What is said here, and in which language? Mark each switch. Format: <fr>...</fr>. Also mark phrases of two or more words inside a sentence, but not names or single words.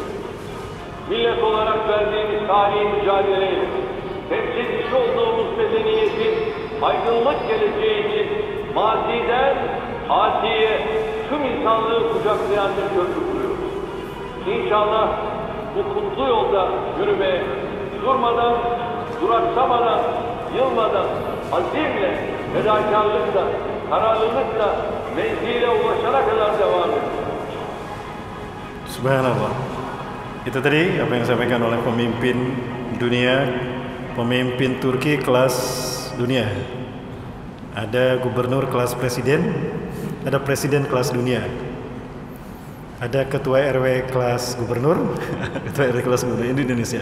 <tr>Millet olarak verdiğimiz tarihi mücadeleyle temsilcisi olduğumuz medeniyetin aydınlık geleceği için maziden atiye tüm insanlığı kucaklayan bir köprü kuruyoruz. İnşallah bu kutlu yolda yürümeye durmadan, duraksamadan, yılmadan, azimle, fedakarlıkla, kararlılıkla menzile ulaşana kadar devam ediyor.</tr> <id>Subhanallah. Itu tadi apa yang disampaikan oleh pemimpin dunia, pemimpin Turki kelas dunia. Ada gubernur kelas presiden, ada presiden kelas dunia. Ada ketua RW kelas gubernur, ketua RW kelas gubernur di Indonesia.</id>